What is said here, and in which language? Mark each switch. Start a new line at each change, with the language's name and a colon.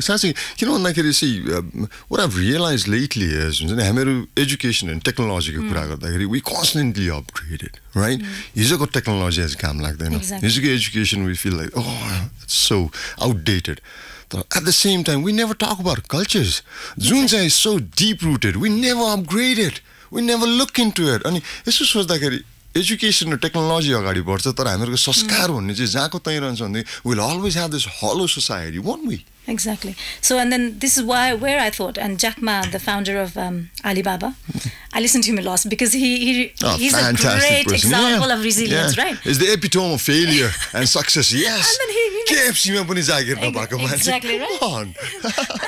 Nepali: साच्चै किन भन्दाखेरि
English: see what I've realized lately is
Nepali: हुन्छ नि हाम्रो एजुकेसन एन्ड टेक्नोलोजीको कुरा गर्दाखेरि
English: we constantly upgraded, right?
Nepali: हिजोको टेक्नोलोजी आज काम लाग्दैन. हिजोको education
English: we feel like it's so outdated. At the same time we never talk about cultures.
Nepali: जुन चाहिँ
English: so deep rooted, we never upgrade it. We never look into it.
Nepali: अनि यसो सोच्दाखेरि एजुकेसन र टेक्नोलोजी अगाडि बढ्छ तर हामीहरूको संस्कार भन्ने चाहिँ जहाँको त्यही रहन्छ भने
English: we'll always have this hollow society, won't we? Exactly. So and then this is where I thought, and Jack Ma, the founder of Alibaba, I listened to him a lot because he's a great example of resilience, right? It's the epitome of failure and success. Yes. And then he
Nepali: KFC ma pani jagir nabhako मान्छे.
English: Exactly, right?